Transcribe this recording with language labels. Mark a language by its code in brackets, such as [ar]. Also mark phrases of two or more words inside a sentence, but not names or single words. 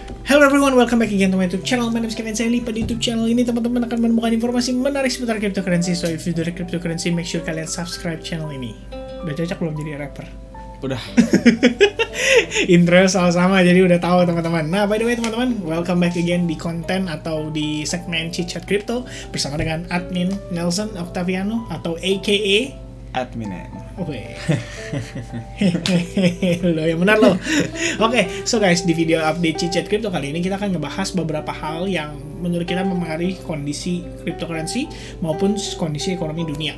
[en] Hello everyone, welcome back again to my YouTube channel. My name is Kevin Saili. [id] Pada YouTube channel ini teman-teman akan menemukan informasi menarik seputar cryptocurrency. [en] So if you do cryptocurrency, make sure kalian subscribe channel ini. [id] Udah cocok belum jadi rapper? Udah. Intro sama-sama, jadi udah tahu teman-teman. Nah, [en] by the way teman-teman, welcome back again [id] di konten atau di segmen Chit Chat Crypto bersama dengan admin Nelson Octaviano atau AKA Admin. Oke. Lo yang benar lo. Oke, [en] so guys, [id] di video update Chit Chat Crypto kali ini kita akan ngebahas beberapa hal yang menurut kita mempengaruhi kondisi cryptocurrency maupun kondisi ekonomi dunia.